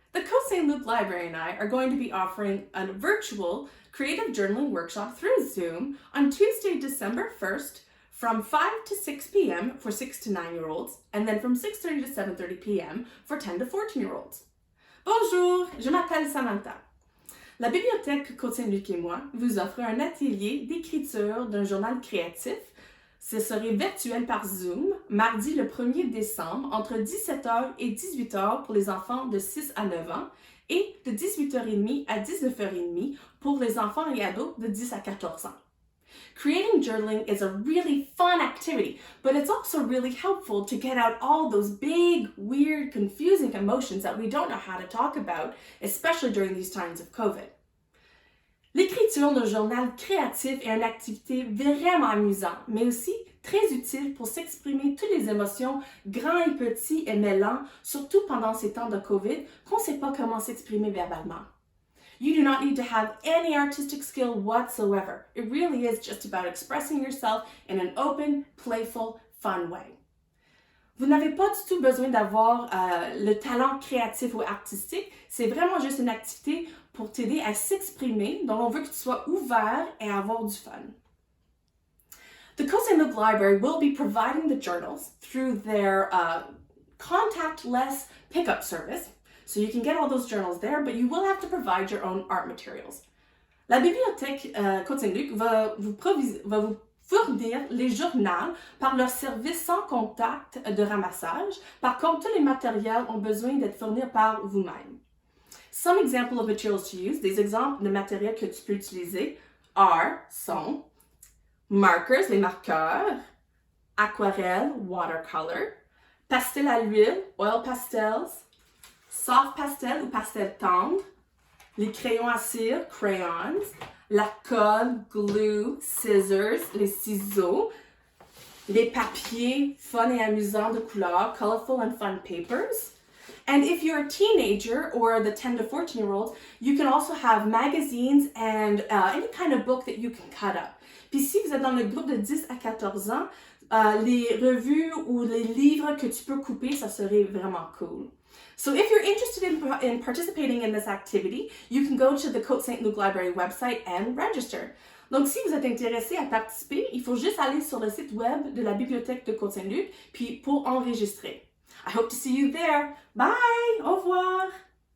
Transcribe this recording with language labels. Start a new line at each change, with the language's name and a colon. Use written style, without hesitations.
English: The Cote-Saint-Luc Library and I are going to be offering a virtual creative journaling workshop through Zoom on Tuesday, December 1st from 5 to 6 p.m. for 6 to 9-year-olds and then from 6:30 to 7:30 p.m. for 10 to 14-year-olds.
French: Bonjour, je m'appelle Samantha. La bibliothèque Cote-Saint-Luc et moi vous offre un atelier d'écriture d'un journal créatif. Ce serait virtuel par Zoom, mardi le 1er décembre, entre 17h et 18h pour les enfants de 6 à 9 ans et de 18h30 à 19h30 pour les enfants et ados de 10 à 14 ans.
English: Creating journaling is a really fun activity, but it's also really helpful to get out all those big, weird, confusing emotions that we don't know how to talk about, especially during these times of COVID.
French: L'écriture d'un journal créatif est une activité vraiment amusante, mais aussi très utile pour s'exprimer toutes les émotions, grands et petits et mêlants, surtout pendant ces temps de COVID, qu'on ne sait pas comment s'exprimer verbalement.
English: You do not need to have any artistic skill whatsoever. It really is just about expressing yourself in an open, playful, fun way.
French: Vous n'avez pas du tout besoin d'avoir le talent créatif ou artistique. C'est vraiment juste une activité pour t'aider à s'exprimer. Donc, on veut que tu sois ouvert et avoir du fun.
English: The Cote-Saint-Luc Library will be providing the journals through their contactless pickup service. So you can get all those journals there, but you will have to provide your own art materials.
French: La bibliothèque Cote-Saint-Luc va vous fournir les journaux par leur service sans contact de ramassage. Par contre, tous les matériels ont besoin d'être fournis par vous-même.
English: Some example of materials to use,
French: des exemples de matériel que tu peux utiliser sont
English: markers,
French: les marqueurs, aquarelle,
English: watercolor,
French: pastel à l'huile,
English: oil pastels, soft pastel
French: ou pastel tendre, les crayons à cire, crayons, la colle,
English: glue, scissors,
French: les ciseaux, les papiers fun et amusants de couleur,
English: colorful and fun papers. And if you're a teenager or the 10 to 14-year-olds, you can also have magazines and any kind of book that you can cut up.
French: Puis si vous êtes dans le groupe de 10 à 14 ans, les revues ou les livres que tu peux couper, ça serait vraiment cool.
English: So if you're interested in participating in this activity, you can go to the Cote-Saint-Luc Library website and register.
French: Donc, si vous êtes intéressé à participer, il faut juste aller sur le site web de la bibliothèque de Cote-Saint-Luc, puis pour enregistrer.
English: I hope to see you there. Bye!
French: Au revoir!